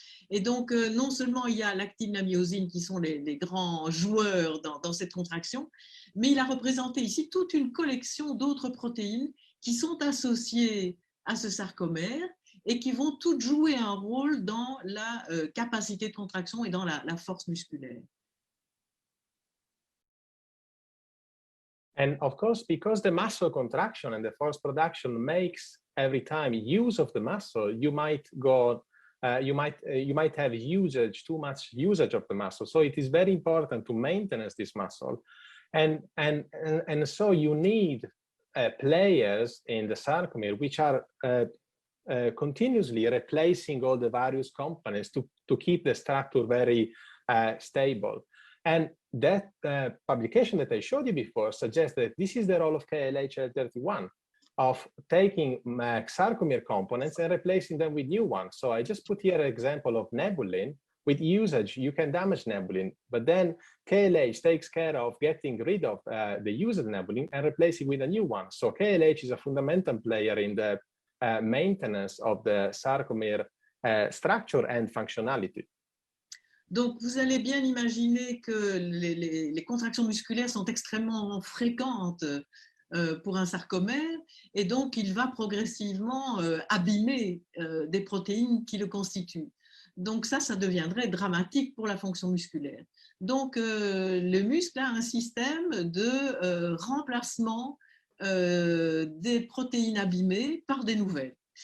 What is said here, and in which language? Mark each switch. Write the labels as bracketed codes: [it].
[fr] Et donc, non seulement il y a l'actine, la myosine qui sont les grands joueurs dans cette contraction, mais il a représenté ici toute une collection d'autres protéines qui sont associées à ce sarcomère et qui vont toutes jouer un rôle dans la capacité de contraction et dans la force musculaire. [en] And of course, because the muscle contraction and the force production makes every time use of the muscle, you might go, you might have too much usage of the muscle. So it is very important to maintain this muscle, and so you need players in the sarcomere which are continuously replacing all the various components to keep the structure very stable. And that publication that I showed you before suggests that this is the role of KLH-L31, of taking sarcomere components and replacing them with new ones. So I just put here an example of nebulin. With usage, you can damage nebulin, but then KLH takes care of getting rid of the used nebulin and replacing with a new one. So KLH is a fundamental player in the maintenance of the sarcomere structure and functionality. [fr] Donc, vous allez bien imaginer que les contractions musculaires sont extrêmement fréquentes pour un sarcomère, et donc il va progressivement abîmer des protéines qui le constituent. Donc ça deviendrait dramatique pour la fonction musculaire. Donc, le muscle a un système de remplacement des protéines abîmées par des nouvelles.